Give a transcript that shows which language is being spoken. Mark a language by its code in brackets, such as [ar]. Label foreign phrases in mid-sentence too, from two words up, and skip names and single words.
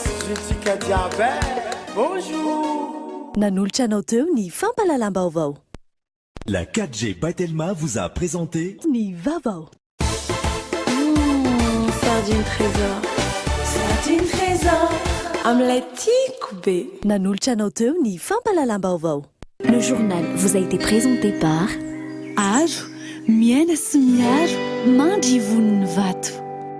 [fr] Jessica Diabé, bonjour. [mg] Nanolotra anao teo ny fampalalam-baovao. [fr] La 4G by Telma vous a présenté [mg] Ny Vavao. [fr] Sardine trésor. Sardine trésor. Omelette Koubé. [mg] Nanolotra anao teo ny fampalalam-baovao. [fr] Le journal vous a été présenté par [mg] Aro, miaina sy miaro, mandry voniny vato.